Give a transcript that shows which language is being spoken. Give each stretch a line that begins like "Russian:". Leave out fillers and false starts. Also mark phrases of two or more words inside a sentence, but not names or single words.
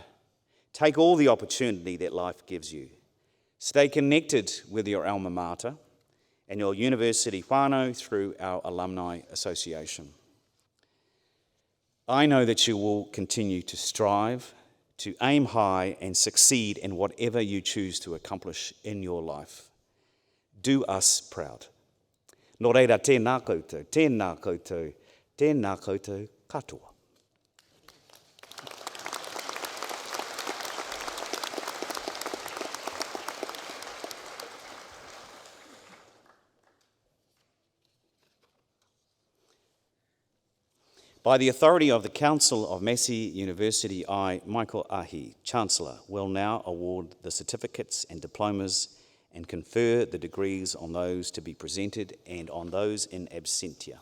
English: Take all the opportunity that life gives you. Stay connected with your alma mater and your university whānau through our Alumni Association. I know that you will continue to strive, to aim high and succeed in whatever you choose to accomplish in your life. Do us proud.
Māori: Nō reira, tēnā koutou, tēnā koutou, tēnā koutou katoa.
English: By the authority of the Council of Massey University, I, Michael Ahi, Chancellor, will now award the certificates and diplomas and confer the degrees on those to be presented and on those
Latin: in absentia.